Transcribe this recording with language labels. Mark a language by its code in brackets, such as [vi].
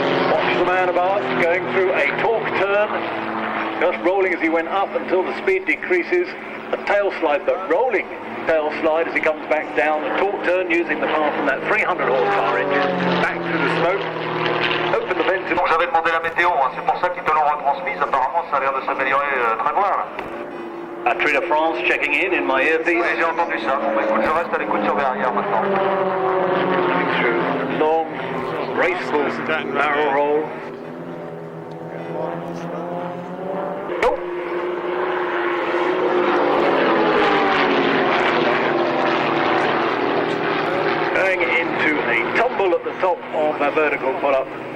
[en] Watch the man above going through a torque turn. Just rolling as he went up until the speed decreases. A tail slide, but rolling tail slide as he comes back down. A torque turn using the power from that 300 horsepower engine. Back through the smoke. Open the vent. [fr] Donc j'avais demandé la météo, hein. C'est pour ça qu'ils te l'ont retransmise. Apparemment ça a l'air de s'améliorer très loin là. [en] Battery de France checking in my earpiece. [fr] Oui, j'ai entendu ça. Bon, bah, écoute, je reste à l'écoute sur l'arrière maintenant. [en] Coming through long, graceful barrel roll. Go. Going into a tumble at the top of a vertical pull-up.